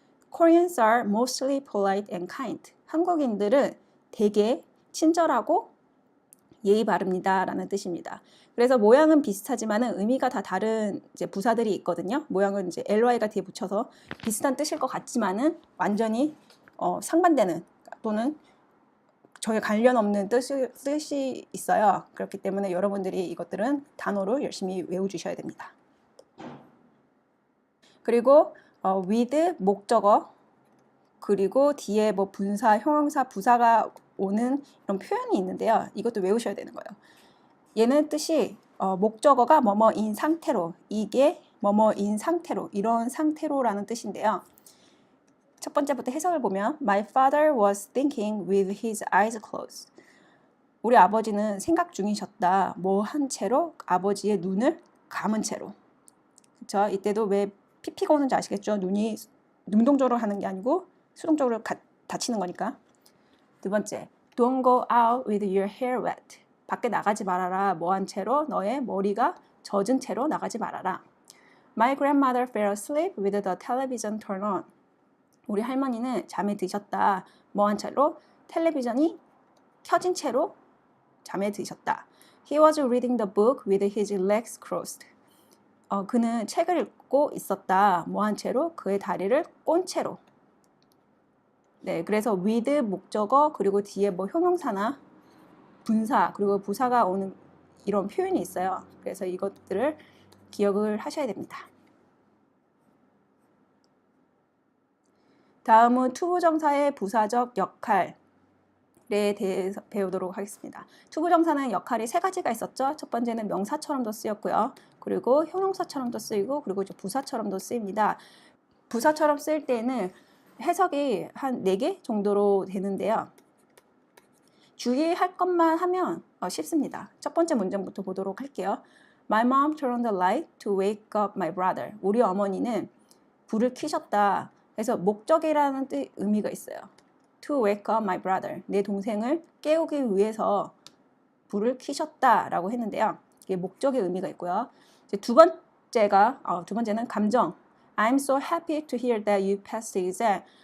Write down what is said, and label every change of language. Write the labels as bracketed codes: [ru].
[en] Koreans are mostly polite and kind. [ko] 한국인들은 되게 친절하고 예의 바릅니다. 라는 뜻입니다. 그래서 모양은 비슷하지만 의미가 다 다른 이제 부사들이 있거든요. 모양은 이제 ly가 뒤에 붙여서 비슷한 뜻일 것 같지만은 완전히 상반되는 또는 전혀 관련 없는 뜻이 있어요. 그렇기 때문에 여러분들이 이것들은 단어로 열심히 외워주셔야 됩니다. 그리고 with 목적어 그리고 뒤에 뭐 분사, 형용사, 부사가 오는 이런 표현이 있는데요. 이것도 외우셔야 되는 거예요. 얘는 뜻이 목적어가 뭐뭐인 상태로, 이게 뭐뭐인 상태로, 이런 상태로라는 뜻인데요. 첫 번째부터 해석을 보면 [en] My father was thinking with his eyes closed. [ko] 우리 아버지는 생각 중이셨다. 뭐 한 채로? 아버지의 눈을 감은 채로. 그렇죠? 이때도 왜 피피가 오는지 아시겠죠? 눈이 능동적으로 하는 게 아니고 수동적으로 다치는 거니까. 두 번째, [en] Don't go out with your hair wet. [ko] 밖에 나가지 말아라. 뭐한 채로? 너의 머리가 젖은 채로 나가지 말아라. [en] My grandmother fell asleep with the television turned on. [ko] 우리 할머니는 잠에 드셨다. 뭐한 채로? 텔레비전이 켜진 채로 잠에 드셨다. [en] He was reading the book with his legs crossed. [ko] 그는 책을 읽고 있었다. 뭐한 채로? 그의 다리를 꼰 채로. 네, 그래서 with 목적어 그리고 뒤에 뭐 형용사나 분사 그리고 부사가 오는 이런 표현이 있어요. 그래서 이것들을 기억을 하셔야 됩니다. 다음은 투부정사의 부사적 역할에 대해서 배우도록 하겠습니다. 투부정사는 역할이 세 가지가 있었죠. 첫 번째는 명사처럼도 쓰였고요. 그리고 형용사처럼도 쓰이고 그리고 이제 부사처럼도 쓰입니다. 부사처럼 쓰일 때는 해석이 한 4개 정도로 되는데요. 주의할 것만 하면 쉽습니다. 첫 번째 문장부터 보도록 할게요. [en] My mom turned the light to wake up my brother. [ko] 우리 어머니는 불을 켜셨다. 그래서 목적이라는 의미가 있어요. [en] To wake up my brother. [ko] 내 동생을 깨우기 위해서 불을 켜셨다 라고 했는데요. 이게 목적의 의미가 있고요. 이제 두 번째는 감정. [en] I'm so happy to hear that you passed the exam.